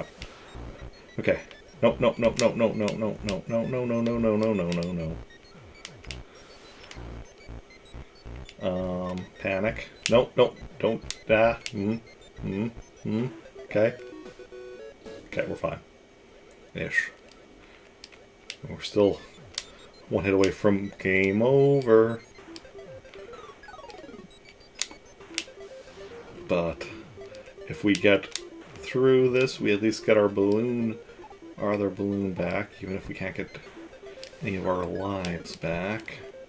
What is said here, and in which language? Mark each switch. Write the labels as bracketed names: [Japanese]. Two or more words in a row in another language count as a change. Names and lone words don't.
[English] Okay. Nope. Nope. Nope. Nope. Nope. Nope. Nope. Nope. No. No. No. No. No. No. No. No. No. Panic. Nope. Nope. Don't. Okay. Okay. We're fine. Ish. We're still 1 hit away from game over. But if we get through this, we at least get our other balloon back, even if we can't get any of our lives back.